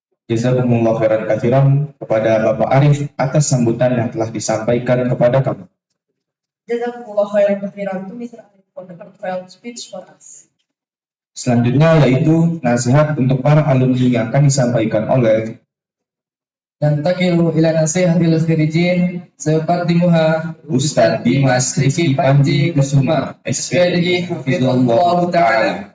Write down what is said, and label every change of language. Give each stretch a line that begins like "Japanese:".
Indonesian: Jazakumullah khairan katsiran kepada Bapak Arif atas sambutan yang telah disampaikan kepada kami.
English: Jazakumullah khairan kathiran to Mr. Arif for the heartfelt speech for us.
Indonesian: Selanjutnya yaitu nasihat untuk para alumni yang akan disampaikan oleh
Arabic: Nantakilu ila nasihatil khirijin sayuqaddimuha
Indonesian: Ustadz Dimas Rifki Panji Kusuma, SPDI Hafizullah Ta'ala.